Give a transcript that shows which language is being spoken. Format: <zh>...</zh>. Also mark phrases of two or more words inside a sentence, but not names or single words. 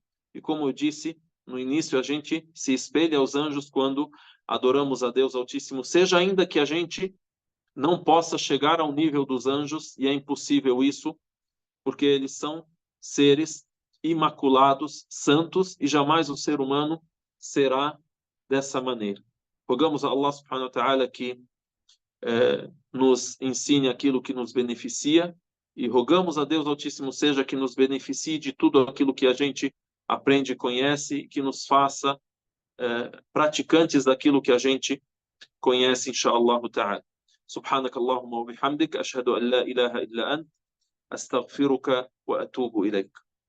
<pt>E como eu disse no início, a gente se espelha aos anjos quando adoramos a Deus Altíssimo seja, ainda que a gente não possa chegar ao nível dos anjos, e é impossível isso, porque eles são seres imaculados, santos, e jamais o ser humano será dessa maneira. Rogamos a</pt> <ar>الله سبحانه وتعالى</ar> <pt>que nos ensine aquilo que nos beneficia, e rogamos a Deus Altíssimo seja que nos beneficie de tudo aquilo que a gente aprende e conhece, que nos faça praticantes daquilo que a gente conhece,</pt> <ar>إن شاء الله تعالى. سبحانك اللهم وبحمدك أشهد أن لا إله إلا أنت أستغفرك وأتوب إليك.</ar>